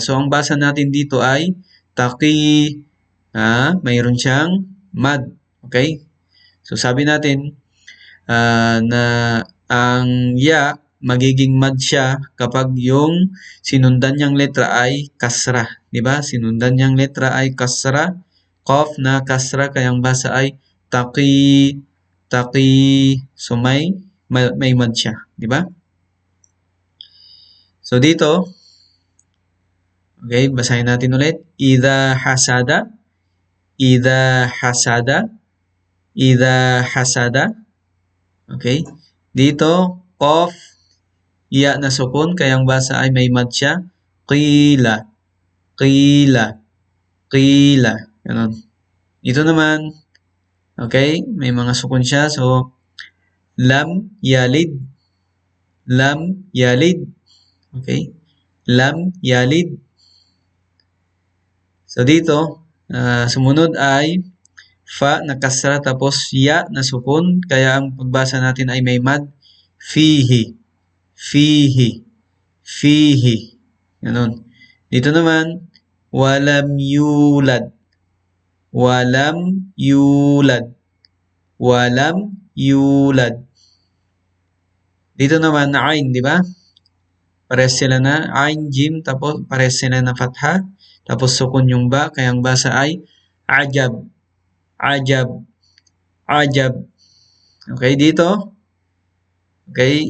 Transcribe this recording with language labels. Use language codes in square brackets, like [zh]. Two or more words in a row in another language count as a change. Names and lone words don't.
[tl] So, ang basa natin dito ay taki. Mayroon siyang mad. Okay? So, sabi natin na ang ya magiging mad siya kapag yung sinundan niyang letra ay kasra. Diba? Sinundan niyang letra ay kasra. Qaf na kasra, kaya ang basa ay taki, taki. So, may mad siya. Diba? So, dito, okay, basahin natin ulit. [ar] إذا حسد. إذا حسد. إذا حسد. Okay. [tl] Dito, qaf, ya na sukun, kaya ang basa ay may mad siya. [ar] قيل. قيل. قيل. [tl] Ganon. Dito naman, okay, may mga sukun siya. So, [ar] لم يلد. لم يلد. Okay. لم يلد. [tl] So, dito, sumunod ay fa na kasra, tapos ya na sukun, kaya ang pagbasa natin ay may mad. [ar] فيه. فيه. فيه. [tl] Ganon. Dito naman, [ar] ولم يولد. ولم يولد. ولم يولد. [tl] Dito naman, ain, di ba? Pares sila na ain, jim, tapos pares sila na fatha, tapos sukun yung ba, kaya ang basa ay ajab. [ar] عجب. عجب. [tl] Okay, dito, Okay?